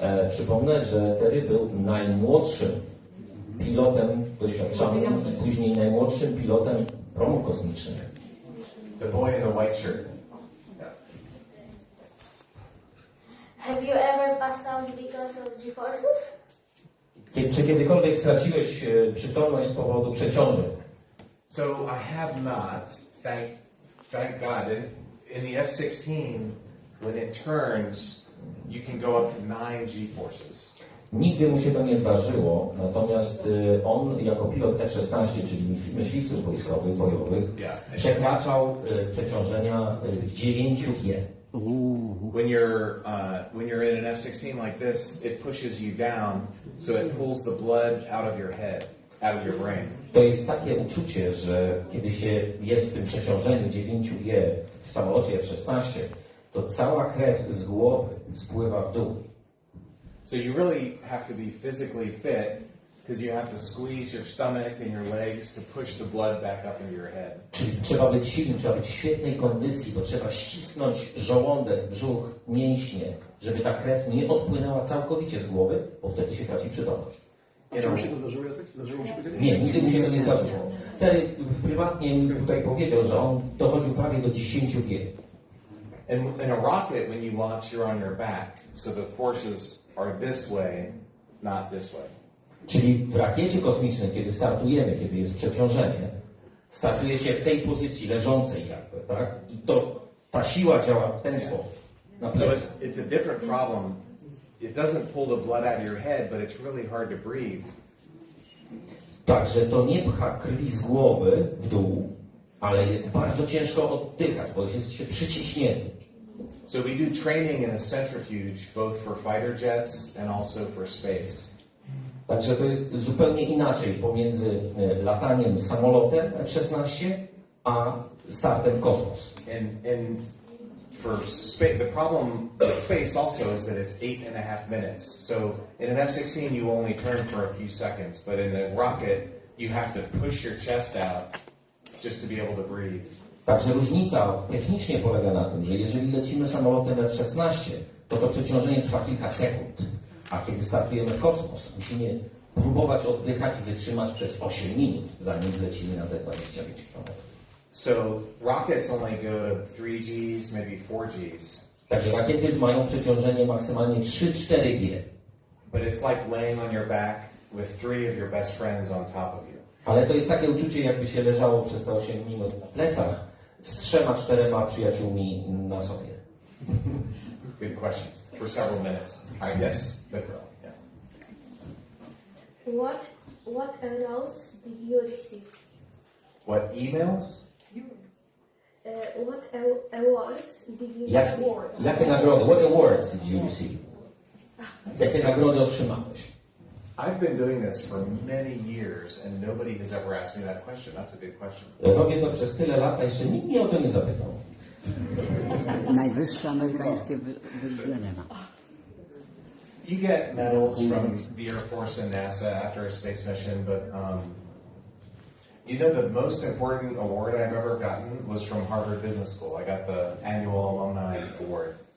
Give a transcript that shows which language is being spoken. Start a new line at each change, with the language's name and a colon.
Polish: Przypomnę, że Terry był najmłodszym pilotem doświadczonym, później najmłodszym pilotem promów kosmicznych.
English: The boy in the white shirt. Yeah. Have you ever passed out because of G-forces?
Polish: Czy kiedykolwiek straciłeś przytomność z powodu przeciążeń?
English: So I have not. Thank God. In the F-16, when it turns, you can go up to 9 G-forces.
Polish: Nigdy mu się to nie zdarzyło, natomiast on jako pilot F-16, czyli myśliwców wojskowych, bojowych, przekraczał przeciążenia 9G.
English: When you're in an F-16 like this, it pushes you down, so it pulls the blood out of your head, out of your brain.
Polish: To jest takie uczucie, że kiedy się jest w tym przeciążeniu 9G w samolocie F-16, to cała krew z głowy spływa w dół.
English: So you really have to be physically fit because you have to squeeze your stomach and your legs to push the blood back up into your head.
Polish: Czyli trzeba być silnym, trzeba być w świetnej kondycji, bo trzeba ścisnąć żołądek, brzuch, mięśnie, żeby ta krew nie odpłynęła całkowicie z głowy, bo wtedy się traci przytomność. Czy mu się to zdarzyło, Jacek? Zdarzyło mu się kiedyś? Nie, nigdy mu się to nie zdarzyło. Terry prywatnie mi tutaj powiedział, że on dochodził prawie do 10G.
English: In a rocket, when you launch, you're on your back, so the forces are this way, not this way.
Polish: Czyli w rakiecie kosmicznej, kiedy startujemy, kiedy jest przeciążenie, startuje się w tej pozycji leżącej jakby, tak? I ta siła działa w ten sposób. Na
English: So
Polish: plecy.
English: it's a different problem. It doesn't pull the blood out of your head, but it's really hard to breathe.
Polish: Także to nie pcha krwi z głowy w dół, ale jest bardzo ciężko oddychać, bo jest się przyciśnięty.
English: So we do training in a centrifuge, both for fighter jets and also for space.
Polish: Także to jest zupełnie inaczej pomiędzy lataniem samolotem F-16 a startem w kosmos.
English: And for space, the problem with space also is that it's 8.5 minutes. So in an F-16, you only turn for a few seconds, but in a rocket, you have to push your chest out just to be able to breathe.
Polish: Także różnica technicznie polega na tym, że jeżeli lecimy samolotem F-16, to przeciążenie trwa kilka sekund, a kiedy startujemy w kosmos, musimy próbować oddychać i wytrzymać przez 8 minut, zanim lecimy na te 25 km.
English: So rockets only go to 3Gs, maybe 4Gs.
Polish: Także rakiety mają przeciążenie maksymalnie 3-4G.
English: But it's like laying on your back with 3 of your best friends on top of you.
Polish: Ale to jest takie uczucie, jakby się leżało przez te 8 minut na plecach z 3-4 przyjaciółmi na sobie.
English: Good question. For several minutes. Yes, the girl. Yeah. What awards did you receive? What emails? What awards did you receive?
Polish: Jakie nagrody?
English: What awards did you receive?
Polish: Jakie nagrody otrzymałeś?
English: I've been doing this for many years and nobody has ever asked me that question. That's a good question.
Polish: Robię to przez tyle lat, a jeszcze nikt mnie o to nie zapytał. Najwyższe amerykańskie wyróżnienie ma.
English: You get medals from the Air Force and NASA after a space mission, but you know the most important award I've ever gotten was from Harvard Business School. I got the annual alumni award.